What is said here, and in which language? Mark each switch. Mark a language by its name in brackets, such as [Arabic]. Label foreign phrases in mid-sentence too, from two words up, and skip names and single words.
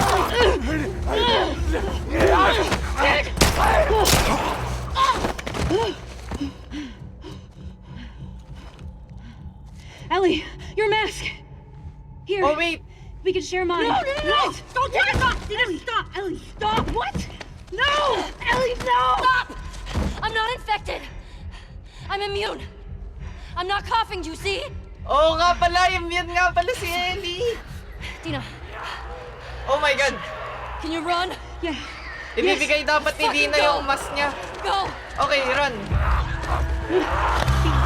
[English] Ellie, your mask! Here, Oh wait! we can share mine. No! Don't take it off! Ellie, stop! Ellie, stop! What? No! Ellie, no! Stop! I'm not infected. I'm immune. I'm not coughing, you see? [Filipino] Oo nga pala, immune nga pala si Ellie! [English] Dina, Oh my god! can you run? Yeah. [Filipino] Ibibigay dapat ni [English] Fucking Dina go! [Filipino] yung mask niya. [English] Go! Okay, run!